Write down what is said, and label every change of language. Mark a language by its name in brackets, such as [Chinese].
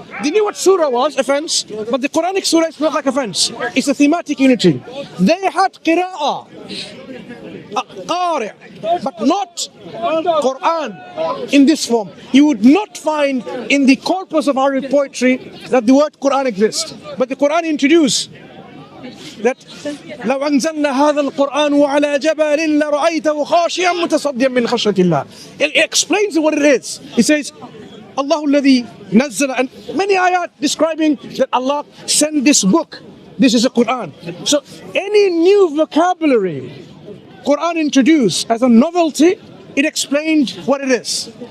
[English] They knew what surah was, offense, but the Quranic surah is not like offense. It's a thematic unity. They had qira'ah, qari', but not Quran in this form. You would not find in the corpus of Arabic poetry that the word Quran exists. But the Quran introduced that [Arabic] لو أنزلنا هذا القرآن على جبل لرأيته خاشعا متصديا من خشية الله. [English] It explains what it is. It says Allah [Arabic] الذي نزل, [English] and many ayat describing that Allah sent this book. This is a Quran. So any new vocabulary Quran introduced as a novelty, it explained what it is.